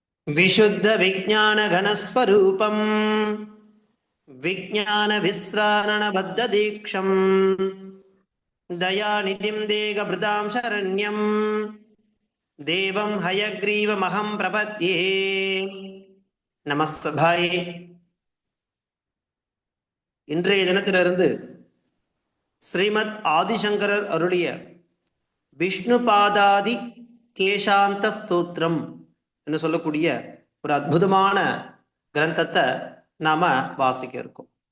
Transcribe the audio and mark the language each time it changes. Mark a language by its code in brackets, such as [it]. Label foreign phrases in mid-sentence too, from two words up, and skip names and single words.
[sa] विशुद्ध विज्ञान घनस्वरूपम विज्ञान विस्रारण बद्ध दीक्षम दयानिधिं देहभृतां शरण्यं देवं हयग्रीवमहं प्रपद्ये நமஸ்தபாய். [ta] இன்றைய தினத்திலிருந்து ஸ்ரீமத் ஆதிசங்கரர் அருளிய விஷ்ணு பாதாதி கேசாந்த ஸ்தோத்திரம் என்று சொல்லக்கூடிய ஒரு அற்புதமான கிரந்தத்தை நாம வாசிக்க இருக்கோம்.